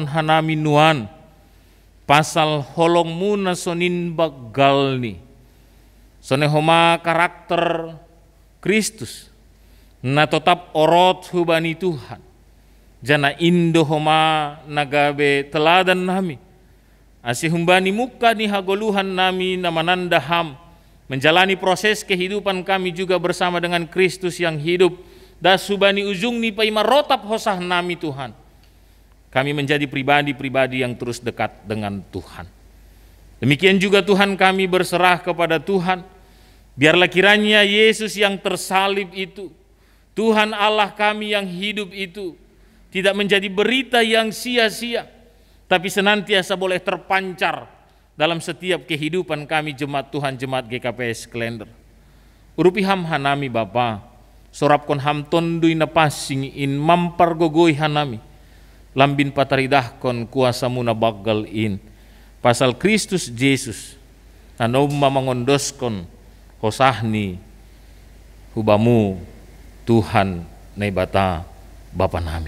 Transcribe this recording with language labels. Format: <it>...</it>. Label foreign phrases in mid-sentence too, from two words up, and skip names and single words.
<bts>hanami nuan pasal holongmu na sonin bagalni sonehoma karakter Kristus na tetap orot hubani Tuhan jana indo homa nagabe teladan nami Asih humbani muka ni hagoluhan nami na manandaham,</bts> <id>menjalani proses kehidupan kami juga bersama dengan Kristus yang hidup.</id> <bts>Dasubani ujung ni paima rotap hosah nami Tuhan.</bts> <id>Kami menjadi pribadi-pribadi yang terus dekat dengan Tuhan. Demikian juga Tuhan kami berserah kepada Tuhan. Biarlah kiranya Yesus yang tersalib itu, Tuhan Allah kami yang hidup itu, tidak menjadi berita yang sia-sia, tapi senantiasa boleh terpancar dalam setiap kehidupan kami jemaat Tuhan, jemaat GKPS Klender.</id> <bts>Urupi ham hanami Bapa, sorapkon ham tondui napasing in mampar gogoi hanami, lambin pataridahkon kuasamu na bagal in, pasal Kristus Yesus, nanom mamangondoskon hosahni hubamu Tuhan naibata Bapa nami.</bts>